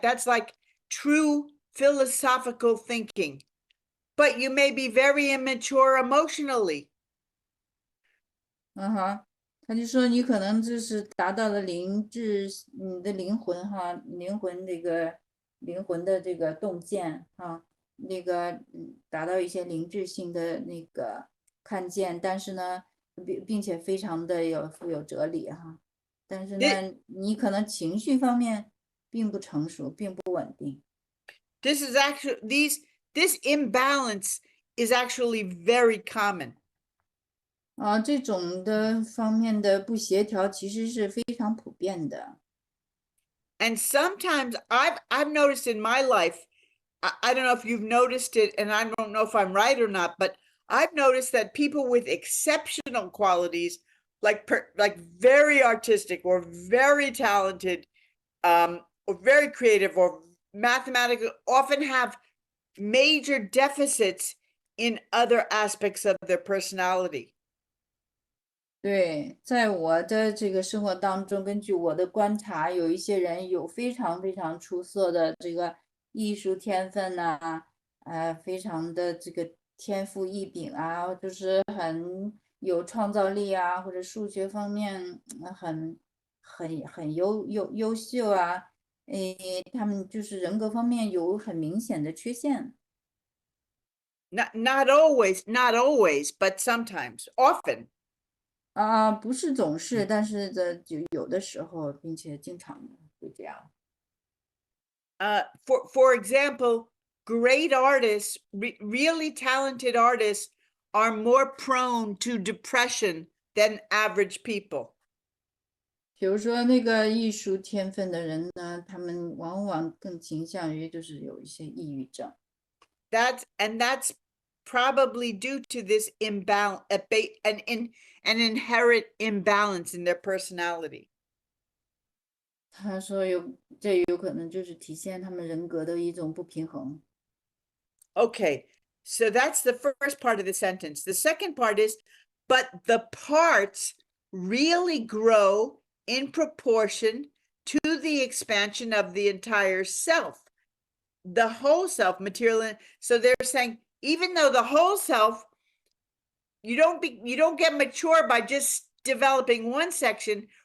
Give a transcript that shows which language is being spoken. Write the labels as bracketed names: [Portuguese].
[English] That's like true philosophical thinking. But you may be very immature emotionally. [Chinese] 嗯哼，他就说你可能就是达到了灵智，你的灵魂哈，灵魂的这个洞见哈，达到一些灵智性的那个看见，但是呢，并且非常的富有哲理哈，但是呢，你可能情绪方面并不成熟，并不稳定。 [English] This is actually this imbalance is actually very common. [Chinese] 这种的方面的不协调其实是非常普遍的。 [English] And sometimes I've noticed in my life, I don't know if you've noticed it, and I don't know if I'm right or not, but I've noticed that people with exceptional qualities, like very artistic or very talented, or very creative or mathematical, often have major deficits in other aspects of their personality. [Chinese] 对，在我的这个生活当中，根据我的观察，有一些人有非常非常出色的这个艺术天分呐，非常的这个天赋异禀啊，就是很有创造力啊，或者数学方面很优秀啊，他们就是人格方面有很明显的缺陷。 [English] Not always, but sometimes, often. [Chinese] 不是总是，但是有的时候，并且经常会这样。 [English] For example, great artists, really talented artists, are more prone to depression than average people. [Chinese] 比如说那个艺术天分的人呢，他们往往更倾向于就是有一些抑郁症。 [English] That's probably due to this imbalance, an inherent imbalance in their personality. [Chinese] 他说这有可能就是体现他们人格的一种不平衡。 [English] Okay, so that's the first part of the sentence. The second part is, but the parts really grow in proportion to the expansion of the entire self. The whole self, material. So they're saying, even though the whole self, you don't get mature by just developing one section.